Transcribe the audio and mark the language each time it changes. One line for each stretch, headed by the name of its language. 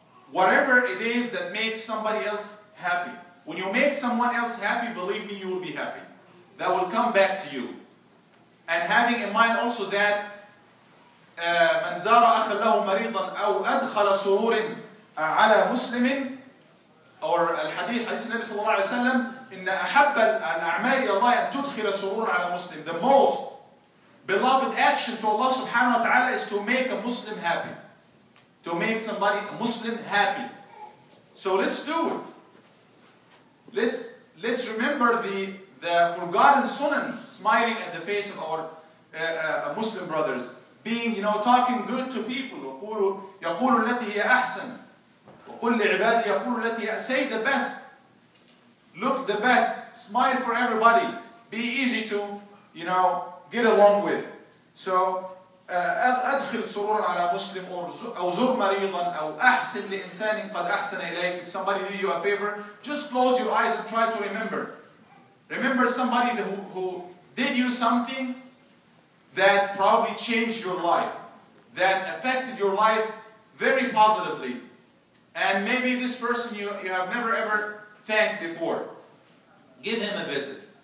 English: Whatever it is that makes somebody else happy. When you make someone else happy, believe me, you will be happy. That will come back to you.
Arabic: And having in mind also that من زار أخا له مريضا أو أدخل سرور على مسلم or الحديث حديث النبي صلى الله عليه وسلم إن أحب الأعمال إلى الله أن تدخل سرور على مسلم.
English: The most beloved action to Allah subhanahu wa ta'ala is to make a Muslim happy. To make somebody, a Muslim, happy. So let's do it. Let's remember the forgotten sunnah, smiling at the face of our Muslim brothers. Being, talking good to people.
Arabic: يقول التي هي أحسن. وقل لعبادي يقول التي هي.
English: Say the best. Look the best. Smile for everybody. Be easy to, get along with.
Arabic: So, أدخل سرورا على مسلم أو زر مريضا أو أحسن لإنسان قد أحسن إليك.
English: If somebody did you a favor, just close your eyes and try to remember. Remember somebody who did you something that probably changed your life, that affected your life very positively. And maybe this person you have never ever thanked before. Give him a visit.